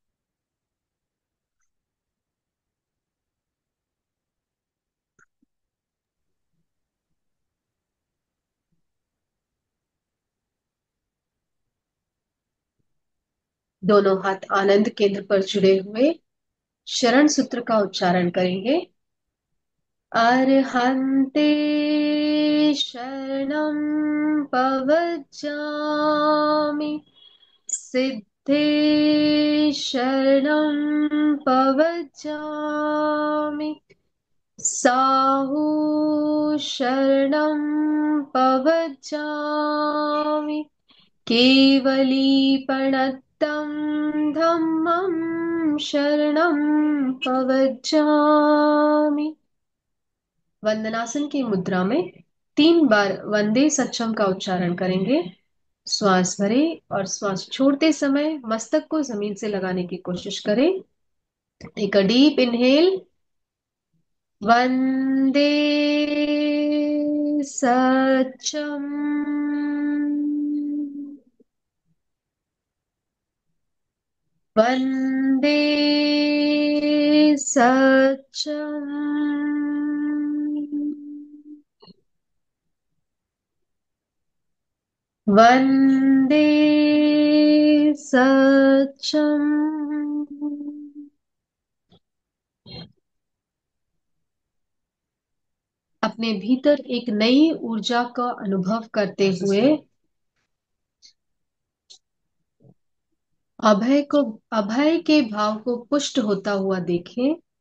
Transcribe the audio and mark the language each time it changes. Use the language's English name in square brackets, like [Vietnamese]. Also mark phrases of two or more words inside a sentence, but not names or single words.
[Hindi] दोनों हाथ आनंद केंद्र पर जुड़े हुए शरण सूत्र का उच्चारण करेंगे। [Prakrit languages] अर्हन्ते शरणं पवज्जामि, सिद्धे शरणं पवज्जामि, साहू शरणं पवज्जामि, केवलीपणत्तं धम्मं शरणं पवज्जामि। [Hindi] वंदनासन की मुद्रा में 3 बार [Sanskrit] वंदे सच्चम [Hindi] का उच्चारण करेंगे। श्वास भरे और श्वास छोड़ते समय मस्तक को जमीन से लगाने की कोशिश करें। [English] Take a deep inhale, [Sanskrit] वंदे सच्चम, वंदे सच्चम, वंदे सच्चम। [Hindi] अपने भीतर एक नई ऊर्जा का अनुभव करते हुए अभय के भाव को पुष्ट होता हुआ देखें।